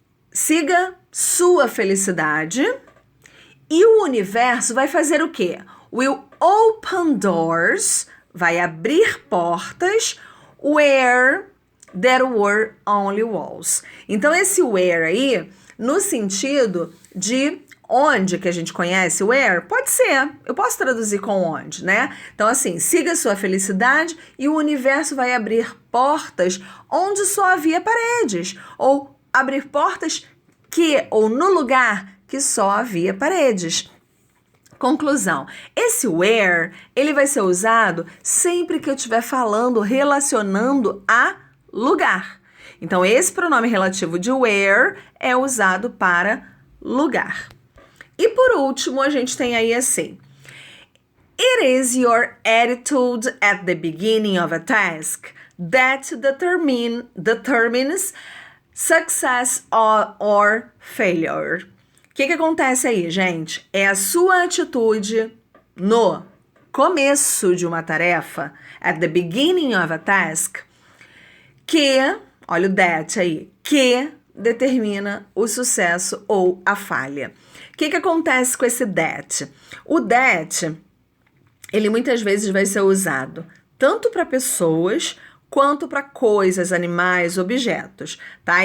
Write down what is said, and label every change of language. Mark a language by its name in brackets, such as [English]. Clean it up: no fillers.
[Portuguese] Siga sua felicidade e o universo vai fazer o quê? [English] Will open doors, [Portuguese] vai abrir portas [English] where there were only walls. [Portuguese] Então, esse where aí, no sentido de onde que a gente conhece, where, pode ser, eu posso traduzir com onde, né? Então, assim, siga sua felicidade e o universo vai abrir portas onde só havia paredes, ou abrir portas ou no lugar que só havia paredes. Conclusão. Esse where, ele vai ser usado sempre que eu estiver falando, relacionando a lugar. Então, esse pronome relativo de where é usado para lugar. E por último, a gente tem aí assim. [English] It is your attitude at the beginning of a task that determines success or failure. [Portuguese] que acontece aí, gente? É a sua atitude no começo de uma tarefa, [English] at the beginning of a task, [Portuguese] que, olha o that aí, que determina o sucesso ou a falha. O que acontece com esse that? O that, ele muitas vezes vai ser usado tanto para pessoas quanto para coisas, animais, objetos, tá?